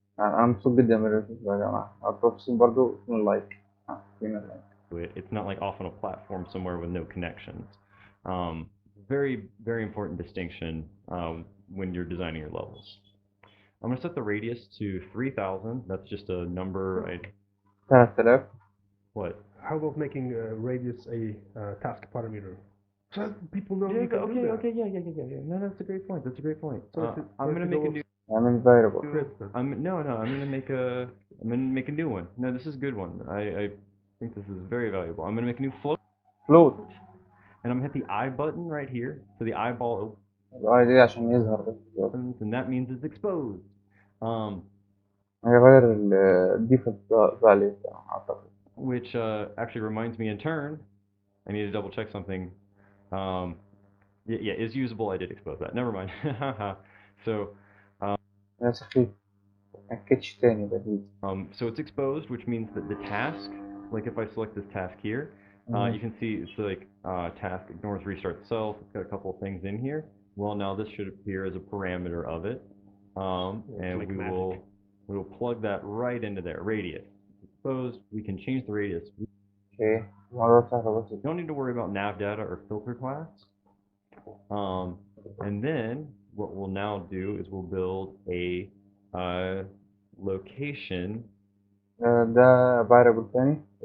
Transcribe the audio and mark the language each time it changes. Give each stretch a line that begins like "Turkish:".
Arabic: أنا مبسوط جدا من الريفيو يا جماعة. التفصيل برضو اسمه لايك. فينا لايك.
English: it. It's not like off on a platform somewhere with no connections. Very, very important distinction when you're designing your levels. I'm going to set the radius to 3,000. That's just a number. 3000. What? How about making radius a task parameter? So that people know you can do that. Okay, yeah. No, that's a great point. That's a great point. So I'm going to make a new. I mean variable. I'm going to make a new one. No, this is a good one. I think this is very valuable. I'm going to make a new Float. and I'm going to hit the I button right here. So the eyeball
Arabic: الآي دي عشان يظهر بس.
English: opens, and that means it's exposed.
Arabic: هيغير الديفولت فاليو بتاعه أعتقد.
English: Which actually reminds me in turn, I need to double check something. Yeah, is usable. I did expose that. Never mind. So
Arabic: يا سخيف. متأكدش تاني بديل.
English: so it's exposed, which means that the task, like if I select this task here, you can see it's like task ignores restart self. It's got a couple of things in here. Well, now this should appear as a parameter of it, and like we will plug that right into there. Radius exposed. We can change the radius.
Arabic: Okay. الموضوع سهل بس.
English: You don't need to worry about nav data or filter class. And then what we'll now do is we'll build a location
Arabic: ده variable تاني.